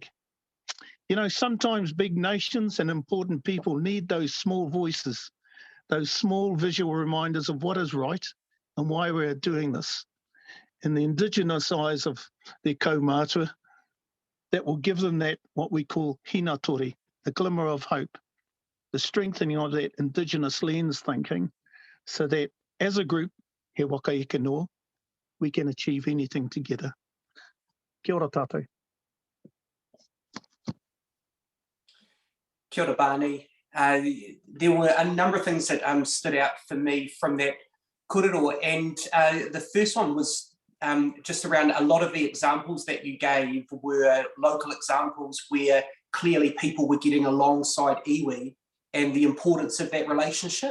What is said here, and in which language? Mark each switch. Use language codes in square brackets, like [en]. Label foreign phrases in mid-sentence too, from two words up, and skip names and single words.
[en] You know, sometimes big nations and important people need those small voices, those small visual reminders of what is right and why we're doing this. In the Indigenous eyes of their kaumātua, that will give them that, what we call hinatori, the glimmer of hope, the strengthening of that Indigenous lens thinking, so that as a group, [mi] he waka ike noa, [en] we can achieve anything together. [mi] Kia ora tātou. Kia ora, Barney. [en] There were a number of things that stood out for me from that kōrero, and the first one was just around a lot of the examples that you gave were local examples where clearly people were getting alongside iwi and the importance of that relationship.